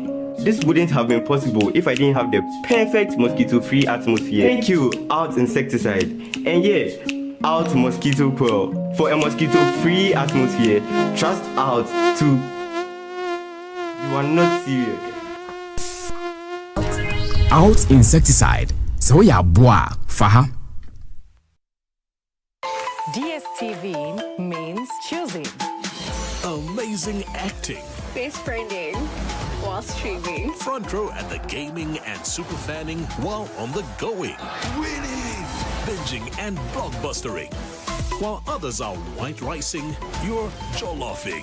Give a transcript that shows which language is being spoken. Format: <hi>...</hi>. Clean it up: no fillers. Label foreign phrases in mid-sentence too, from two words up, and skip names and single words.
<en>This wouldn't have been possible if I didn't have the perfect mosquito-free atmosphere. Thank you, Out Insecticide. And yeah, Out Mosquito Coil. For a mosquito-free atmosphere, trust Out to... You are not serious. Out Insecticide. So ya boa, faha. DSTV means choosing. Amazing acting. Face branding while streaming. Front row at the gaming and super fanning while on the going. Winning, binging and blockbustering. While others are white ricing, you're jolloffing.</en>